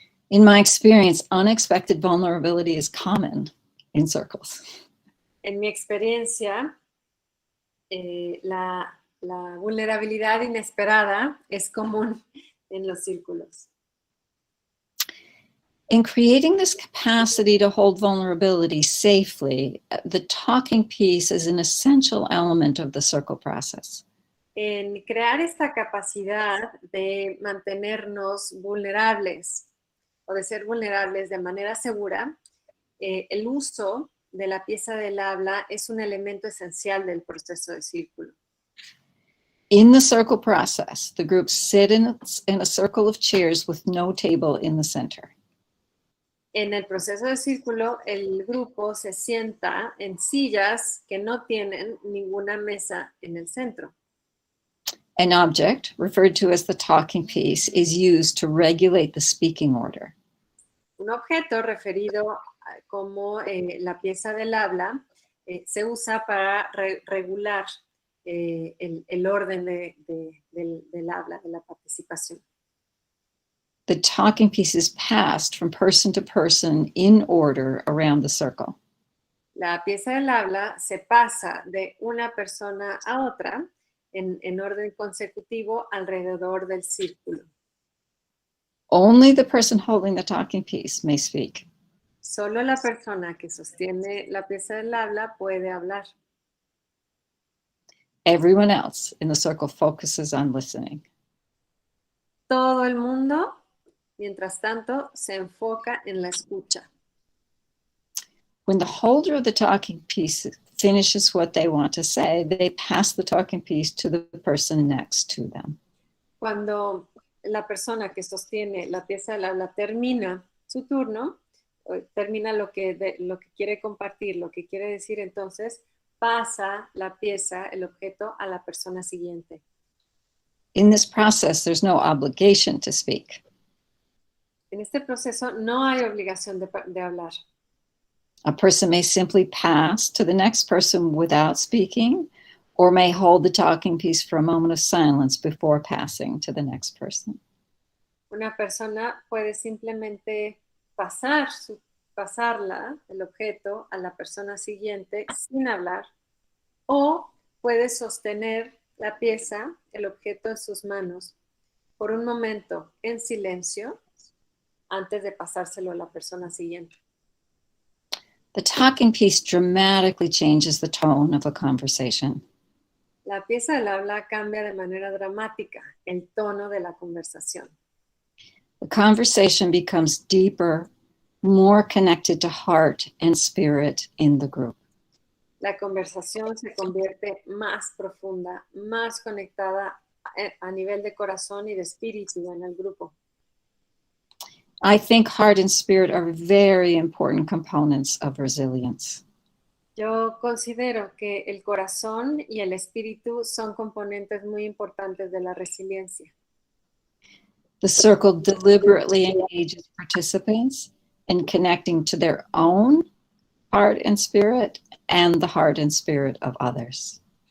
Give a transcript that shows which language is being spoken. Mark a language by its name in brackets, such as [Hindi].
[English] In my experience, unexpected vulnerability is common in circles. [Spanish] En mi experiencia, la vulnerabilidad inesperada es común en los círculos. [English] In creating this capacity to hold vulnerability safely, the talking piece is an essential element of the circle process. [Spanish] En crear esta capacidad de mantenernos vulnerables o de ser vulnerables de manera segura, el uso de la pieza del habla es un elemento esencial del proceso de círculo. [English] In the circle process, the groups sit in a circle of chairs with no table in the center. [Spanish] En el proceso de círculo, el grupo se sienta en sillas que no tienen ninguna mesa en el centro. [English] An object, referred to as the talking piece, is used to regulate the speaking order. [Spanish] Un objeto referido como la pieza del habla se usa para regular el orden del habla, de la participación. [English] The talking piece is passed from person to person in order around the circle. [Spanish] La pieza del habla se pasa de una persona a otra en orden consecutivo alrededor del círculo. [English] Only the person holding the talking piece may speak. [Spanish] Solo la persona que sostiene la pieza del habla puede hablar. [English] Everyone else in the circle focuses on listening. [Spanish] Todo el mundo, mientras tanto, se enfoca en la escucha. [English] When the holder of the talking piece finishes what they want to say, they pass the talking piece to the person next to them. [Spanish] Cuando la persona que sostiene la pieza del habla termina su turno, termina lo que quiere compartir, lo que quiere decir, entonces pasa la pieza, el objeto, a la persona siguiente. [English] In this process, there's no obligation to speak. [Spanish] En este proceso no hay obligación de hablar. [English] A person may simply pass to the next person without speaking, or may hold the talking piece for a moment of silence before passing to the next person. [Spanish] Una persona puede simplemente pasarla, el objeto, a la persona siguiente sin hablar, o puede sostener la pieza, el objeto en sus manos por un momento en silencio antes de pasárselo a la persona siguiente. [English] The talking piece dramatically changes the tone of a conversation. [Spanish] La pieza del habla cambia de manera dramática el tono de la conversación. [English] The conversation becomes deeper, more connected to heart and spirit in the group. [Spanish] La conversación se convierte más profunda, más conectada a nivel de corazón y de espíritu en el grupo. [English] I think heart and spirit are very important components of resilience. [Spanish] Yo considero que el corazón y el espíritu son componentes muy importantes de la resiliencia. [English] The circle deliberately engages participants in connecting to their own heart and spirit and the heart and spirit of others.